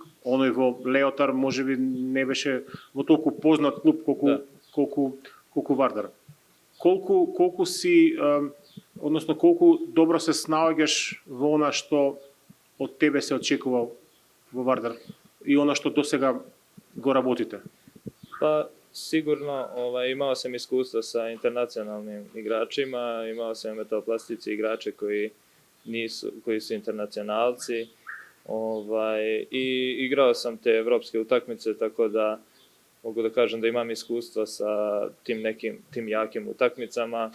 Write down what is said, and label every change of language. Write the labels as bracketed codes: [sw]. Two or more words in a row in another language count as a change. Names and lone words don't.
[mk] Оној во Леотар можеби не беше во толку познат клуб колку Вардар. Колку си, односно колку добро се снаоѓаш во она што од тебе се очекува во Вардар и она што досега го работите? [sr] Pa sigurno imao sam iskustva sa internacionalnim igračima, imao sam metaloplastici igrače koji su internacionalci i igrao sam te evropske utakmice, tako da mogu da kažem da imam iskustva sa tim jakim utakmicama.